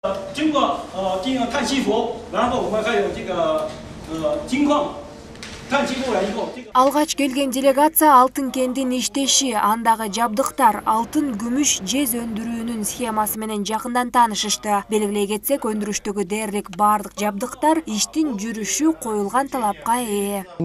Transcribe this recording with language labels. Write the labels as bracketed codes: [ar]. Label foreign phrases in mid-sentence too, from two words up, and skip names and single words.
[zh] 经过进行碳吸附，然后我们还有这个金矿。 [ky] Алгач келген делегация алтын кендин иштеши, андагы жабдыктар, алтын, күмүш, жез өндүрүүнүн схемасы менен жакындан таанышышты. Белгилей кетсек, өндүрүштөгү дээрлик бардык жабдыктар иштин жүрүшү коюлган талапка ээ.